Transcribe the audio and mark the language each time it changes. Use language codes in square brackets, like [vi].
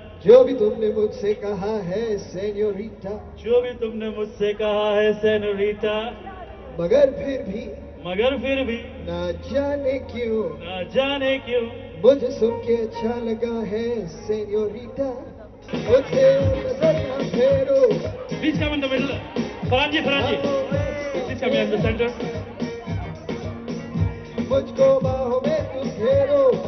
[hi] जो भी तुमने मुझसे कहा है सेन्योरिटा, जो भी तुमने मुझसे कहा है सेनोरिटा, मगर फिर भी ना जाने क्यों, ना जाने क्यों मुझे सुन के अच्छा लगा है सेन्योरिटा, मुझसे नजर ना फेरो। [en] Please come in the middle. Faranji, please come here in the center. [hi] मुझको बाहों में तुम घेरो,